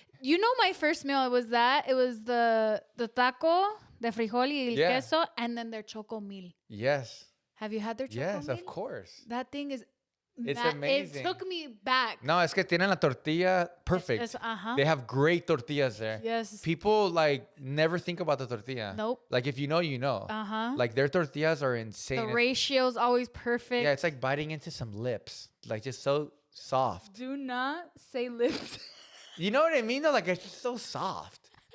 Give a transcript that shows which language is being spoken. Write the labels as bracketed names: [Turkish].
[English] You know, my first meal, it was the taco, the [Spanish] frijol y el queso, [English] and then their choco mil. Yes. Have you had their choco mil? Yes, of course. That thing is... It's amazing. It took me back. [Spanish] No, es que tienen la tortilla perfect. [English] They have great tortillas there. Yes. People like never think about the tortilla. Nope. Like if you know, you know. Like their tortillas are insane. The ratio's always perfect. Yeah, it's like biting into some lips. Like just so soft. Do not say lips. You know what I mean though? Like it's just so soft.